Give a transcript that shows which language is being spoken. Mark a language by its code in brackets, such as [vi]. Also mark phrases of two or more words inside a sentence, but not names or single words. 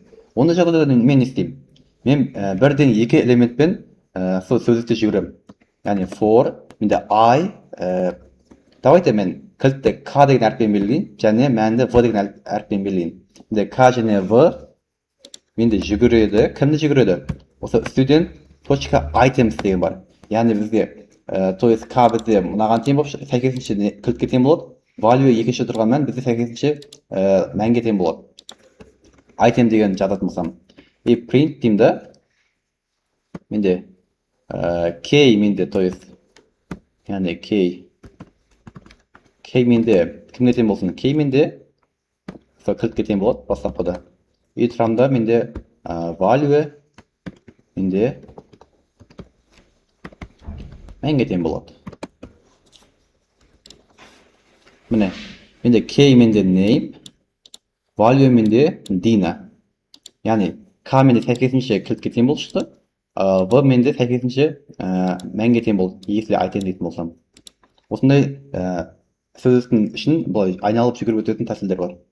[kk] Ондай жағдайда мен не істеймін? Мен бірден екі элементпен сөздікті жүгірем. Яғни for, менде I, давайте мен кілтті K деген әріппен белгілейін, және мәнді V деген әріппен белгілейін. Менде K және V менде жүгіреді. Кімді жүгіреді? Осы student.items деген бар. Яғни бізге [ru] то есть [kk] K бізде мынаған тең болып, сәйкесінше кілтке тең болады. Value екінші тұрған мән бізде сәйкесінше мәнге тең болады. Item деген жазатын болсам. И print деймін да. Менде K менде, [ru] то есть [kk] яғни K менде кімге тең болсын? K менде кілтке тең болады бастапқыда. И тұрамда менде value менде мәнге тең болады. Міне, менде K менде name, value менде Dina. Яғни K менде сәйкесінше кілтке тең болып шықты, V менде сәйкесінше мәнге тең болды, если item дейтін болсам. Осындай сөздіктің ішін айналып жүгіріп өтетін тәсілдер бар.